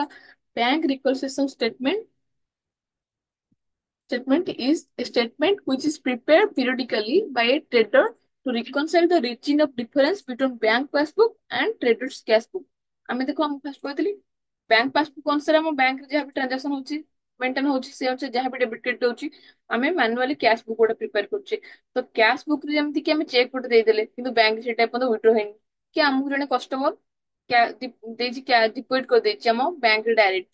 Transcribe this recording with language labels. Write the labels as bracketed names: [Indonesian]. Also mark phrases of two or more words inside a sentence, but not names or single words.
[English] bank reconciliation statement is a statement which is prepared periodically by a trader to reconcile the region of difference between bank passbook and trader's cash book। [Odia] ଆମେ ଦେଖ, ଆମ ଫାଷ୍ଟ କହିଥିଲି [English] bank passbook [Odia] ଅନୁସାରେ ଆମ ବ୍ୟାଙ୍କରେ ଯାହା ବି ଟ୍ରାଞ୍ଜାକ୍ସନ ହଉଛି ମେଣ୍ଟେନ ହଉଛି, ସେ ଅନୁସାରେ ଯାହା ବି [English] debit credit [Odia] ହଉଛି, ଆମେ [English] manually cash book [Odia] ଗୋଟେ ପ୍ରିପେୟାର କରୁଛେ। ତ [English] cash book [Odia] ରେ ଯେମିତି କି ଆମେ ଚେକ୍ ଗୋଟେ ଦେଇଦେଲେ କିନ୍ତୁ ବ୍ୟାଙ୍କ ସେଇଟା ଏପର୍ଯ୍ୟନ୍ତ ୱିଡ୍ର ହେଇନି, କି ଆମକୁ ଜଣେ କଷ୍ଟମର ଦେଇଛି, ଡିପୋଜିଟ କରିଦେଇଛି ଆମ ବ୍ୟାଙ୍କରେ ଡାଇରେକ୍ଟ।